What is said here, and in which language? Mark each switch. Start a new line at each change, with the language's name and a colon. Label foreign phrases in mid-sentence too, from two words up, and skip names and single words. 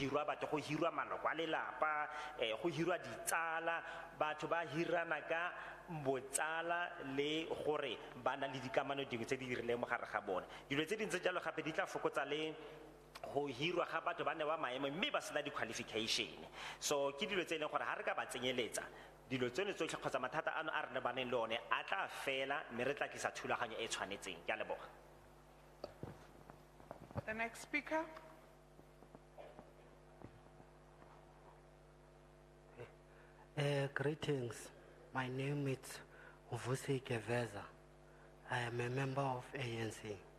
Tswana: hirwa maloko a lelapa go hirwa ditsala batho ba hirana ka botsala le gore ba na le dikamano dingwe tse di dirileng mo gare ga bone. Dilo tse dintse jalo gape di tla fokotsa le go hirwa ga batho ba ne ba maemo mme ba sena di-qualification. So ke dilo tse e leng gore ga re ka ba tsenyeletsa dilo tsone tsotlhe kgotsa mathata ano a re ne baneng le one a tla fela mme re tla tlisa thulaganyo e tshwanetseng. Ke a leboga.
English: The next speaker. Greetings. My name is Vusi Keveza. I am a member of ANC.